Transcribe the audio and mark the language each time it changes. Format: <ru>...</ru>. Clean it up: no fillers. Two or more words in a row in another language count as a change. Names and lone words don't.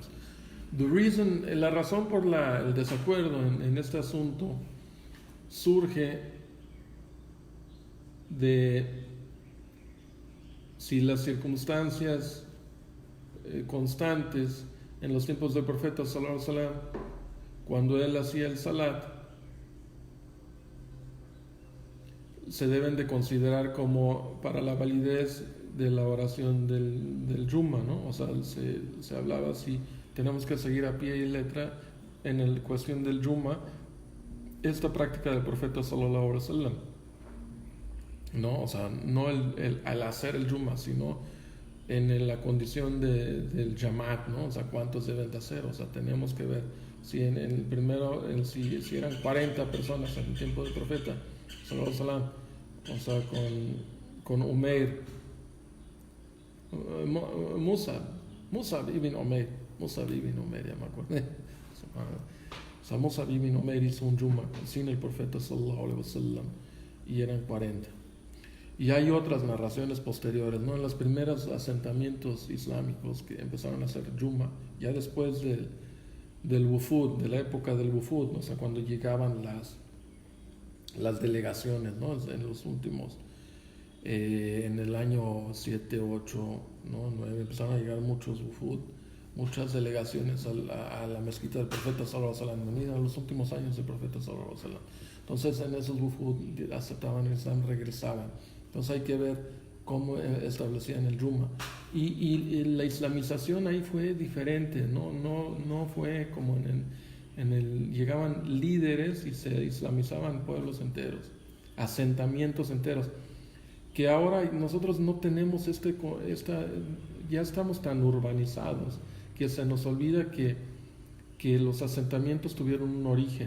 <es>La razón por el desacuerdo en este asunto surge de si las circunstancias constantes en los tiempos del profeta</es> <ar>صلى الله عليه وسلم,</ar> <es>cuando él hacía el salat, se deben de considerar como para la validez de la oración del Juma, ¿no? O sea, se hablaba si tenemos que seguir a pie y letra en la cuestión del Juma esta práctica del profeta</es> <ar>صلى الله عليه وسلم,</ar> <es>¿no? O sea, no al hacer el Juma, sino en la condición del Jamaat, ¿no? O sea, cuántos deben de hacer. O sea, tenemos que ver si en el primero, si eran 40 personas en el tiempo del profeta</es> <ar>صلى الله عليه وسلم,</ar> <es>o sea, con Umair, Musab ibn Umair, ya me acuerdo. O sea, Musab ibn Umair hizo un Juma sin el profeta</es> <ar>صلى الله عليه وسلم</ar> <es>y eran 40. Y hay otras narraciones posteriores, ¿no? En los primeros asentamientos islámicos que empezaron a hacer Juma, ya después del Wufud, de la época del Wufud, ¿no? O sea, cuando llegaban las delegaciones, ¿no? En los últimos, en el año 7, 8, ¿no? 9, empezaron a llegar muchos Wufud, muchas delegaciones a la mezquita del profeta</es> <ar>صلى الله عليه وسلم,</ar> <es>venida en los últimos años del profeta</es> <ar>صلى الله عليه وسلم.</ar> <es>Entonces en esos Wufud aceptaban el Islam, regresaban. Entonces hay que ver cómo establecían el Juma. Y la islamización ahí fue diferente, no fue como llegaban líderes y se islamizaban pueblos enteros, asentamientos enteros, que ahora nosotros no tenemos ya estamos tan urbanizados que se nos olvida que los asentamientos tuvieron un origen.</es>